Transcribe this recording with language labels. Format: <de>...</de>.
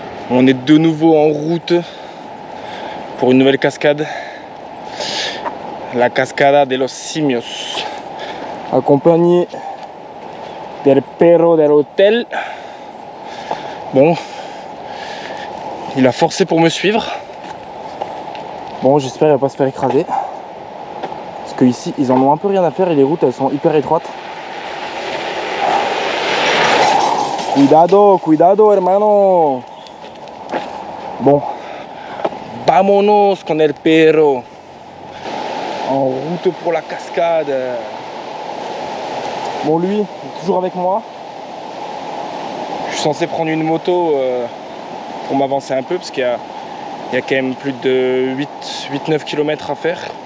<fr>On est de nouveau en route pour une nouvelle cascade.</fr> <es>La Cascada de los Simios.</es> <fr>Accompagné</fr> <es>del perro del hôtel.</es> <fr>Bon, il a forcé pour me suivre. Bon, j'espère qu'il va pas se faire écraser. Parce que ici, ils en ont un peu rien à faire et les routes, elles sont hyper étroites.</fr> <es>Cuidado, cuidado, hermano. Bon, vámonos con el perro.</es> <fr>En route pour la cascade. Bon, lui, il est toujours avec moi. Je suis censé prendre une moto pour m'avancer un peu parce qu'il y a quand même plus de 8-9 km à faire.</fr>